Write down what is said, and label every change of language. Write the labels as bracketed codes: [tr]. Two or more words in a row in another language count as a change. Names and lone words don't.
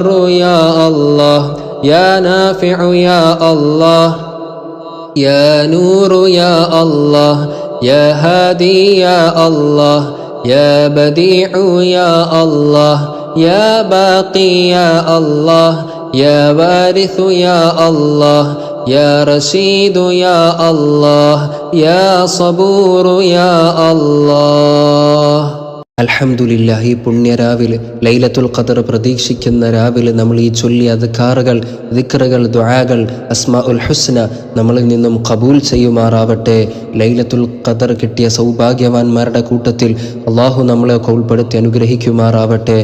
[ar] يا الله يا نافع يا الله يا نور يا الله يا هادي يا الله يا بديع يا الله يا باقي يا الله يا وارث يا الله يا رشيد يا الله يا صبور يا الله. [ml] അൽഹംദുലില്ലാഹ്, ഈ പുണ്യരാവിൽ ലൈലത്തുൽ ഖദർ പ്രതീക്ഷിക്കുന്ന രാവിലെ നമ്മൾ ഈ ചൊല്ലിയ അദ്കാറുകൾ, ദിക്റുകൾ, ദുആകൾ, അസ്മാഉൽ ഹുസ്ന നമ്മളിൽ നിന്നും ഖബൂൽ ചെയ്യുമാറാവട്ടെ. ലൈലത്തുൽ ഖദർ കിട്ടിയ സൗഭാഗ്യവാന്മാരുടെ കൂട്ടത്തിൽ അള്ളാഹു നമ്മളെയൊക്കെ ഉൾപ്പെടുത്തി അനുഗ്രഹിക്കുമാറാവട്ടെ.